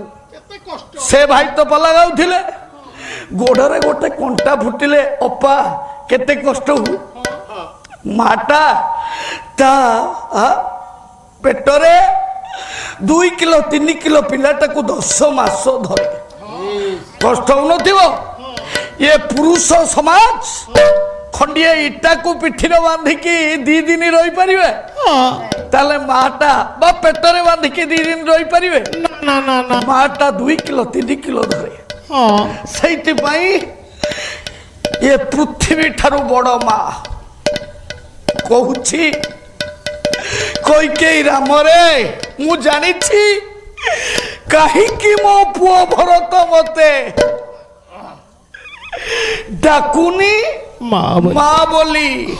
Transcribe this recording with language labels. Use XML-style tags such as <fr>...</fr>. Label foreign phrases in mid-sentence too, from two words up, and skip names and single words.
<or>ସେ ଭାଇ ତ ପାଲା ଗାଉଥିଲେ, ଗୋଡରେ ଗୋଟେ କଣ୍ଟା ଫୁଟିଲେ ଅପା କେତେ କଷ୍ଟ ହୁଏ। ମାଟା ତା ପେଟରେ 2 କିଲୋ 3 କିଲୋ ପିଲାଟାକୁ 10 ମାସ ଧରେ କଷ୍ଟ ହଉନଥିବ। ୟେ ପୁରୁଷ ସମାଜ ଖଣ୍ଡିଏ ଇଟା କୋ ପିଠି ବାନ୍ଧିକି 2 ଦିନ ରହି ପାରେ ତାଲେ ମାଟା ବା ପେଟରେ ବାନ୍ଧିକି 2 ଦିନ ରହି ପାରେ ନା ନା ନା ମାଟା 2 କିଲୋ 3 କିଲୋ ଧରେ। ଏ ପୃଥିବୀ ଠାରୁ ବଡ଼ ମା କହୁଛି କୈକେୟୀ ରାମରେ ମୁଁ ଜାଣିଛି କାହିଁକି ମୋ ପୁଅ ଭରତ ମତେ ଡାକୁନି ମା ବୋଲି।</or>